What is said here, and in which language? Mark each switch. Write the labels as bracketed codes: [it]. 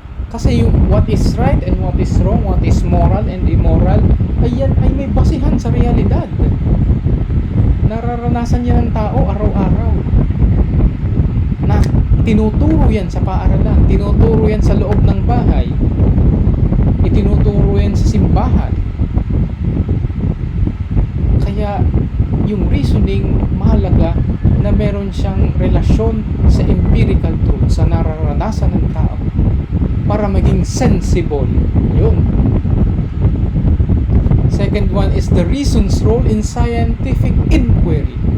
[tl] Kasi yung [en] what is right and what is wrong, what is moral and immoral, [tl] ayan ay may basehan sa realidad. Nararanasan yan ng tao araw-araw. Na tinuturo yan sa paaralan, tinuturo yan sa loob ng bahay, itinuturo yan sa simbahan. Kaya yung reasoning mahalaga na meron siyang relasyon sa empirical truth, sa nararanasan ng tao, para maging sensible. Yun. [en] Second one is the reason's role in scientific inquiry.